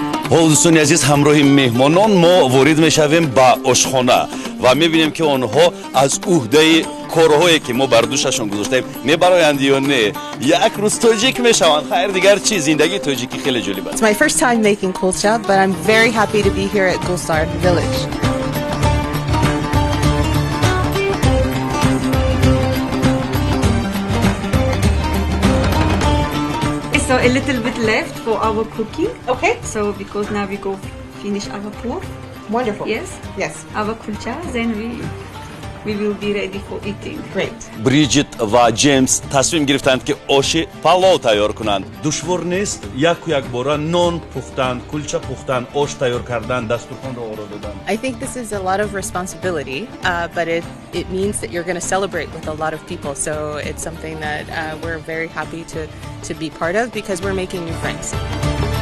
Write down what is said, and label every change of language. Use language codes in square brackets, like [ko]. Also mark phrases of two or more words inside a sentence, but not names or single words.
[tg] ҳол дӯстони азиз, ҳамроҳи меҳмонон мо ворид мешавем ба ошхона ва мебинем ки онҳо аз уҳдаи корҳое ки мо бар душашон гузоштаем мебароянд ё не. Як рӯз тоҷик мешаванд. Хайр, дигар чӣ? Зиндагии тоҷикӣ хеле ҷолиб аст. [en] It's my first time making kulcha, but I'm very happy to be here at Gulzar Village. So a little bit left for our cooking. Okay. So because now we go finish our pork. Wonderful. Yes. Yes. Our kulcha, then we will be ready for eating. Great. [tg] Бридҷетт ва Ҷеймс тасмим гирифтанд ки оши палов тайёр кунанд. Душвор нест як бора нон пухтанд, кулча пухтанд, ош тайёр карданд, дастурхонро оро доданд. [en] I think this is a lot of responsibility, but it means that you're going to celebrate with a lot of people. So it's something that we're very happy to be part of because we're making new friends.